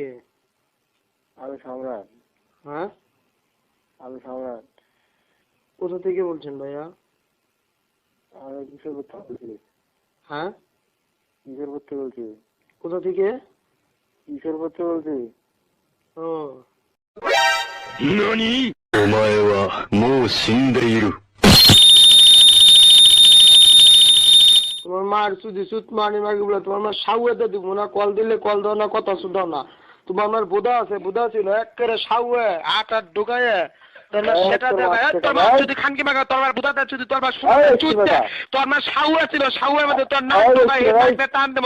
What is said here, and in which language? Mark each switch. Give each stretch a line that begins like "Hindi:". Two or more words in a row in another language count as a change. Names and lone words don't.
Bangla: আমি সম্রাট। হ্যাঁ, আমি সম্রাট। কোথা থেকে বলছেন ভাইয়া? আমি কিশোরপুর থেকে বলছি। হ্যাঁ, কিশোরপুর থেকে বলছি। কোথা থেকে? কিশোরপুর থেকে বলছি। ও,
Japanese: 何？お前はもう死んでいる。
Bangla: তোমার মার চুদি চুত মানি মাগি বলে তোমার মার সাউয়েতে দিব না, কল দিলে কল দাও না, কথা শুধাও না। তোমার মার বুধা আছে, বুধা ছিল একেবারে সাউয়ে আটা ঢুকায়ে সেটা তোর মার যদি খানকি মাগা তোর মার বুধাতে যদি তোর মার চুদতে তোর মার সাউয়ে ছিল, সাউয়ের মধ্যে তোর নাক ঢুকাই টান দেবো।